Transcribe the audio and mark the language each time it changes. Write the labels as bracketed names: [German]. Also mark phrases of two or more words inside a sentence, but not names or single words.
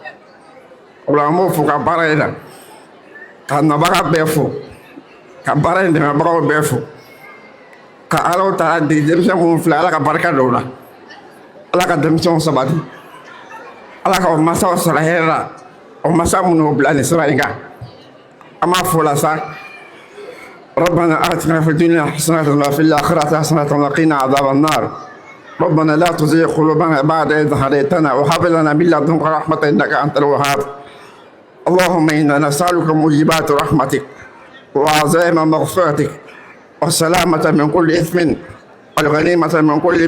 [Bambara] o la an b'o fo ka baara in na ka nabaga bɛɛ fo ka baara in dɛmɛbagaw bɛɛ fo ka alaw ta di denmisɛn minnu filɛ ala ka barika dɔw la ala ka denmisɛnw sabati ala ka o masaw sara hɛrɛ la o masa minnu bila nin sira in kan an b'a fo la sa [Arabic] ربنا آتنا في الدنيا حسنة وفي الآخرة حسنة وقنا عذاب النار ربنا لا تزغ قلوبنا بعد إذ هديتنا وهب لنا من لدنك رحمة إنك أنت الوهاب اللهم إنا نسألك موجبات رحمتك وعزائم مغفرتك والسلامة من كل إثم والغنيمة من كل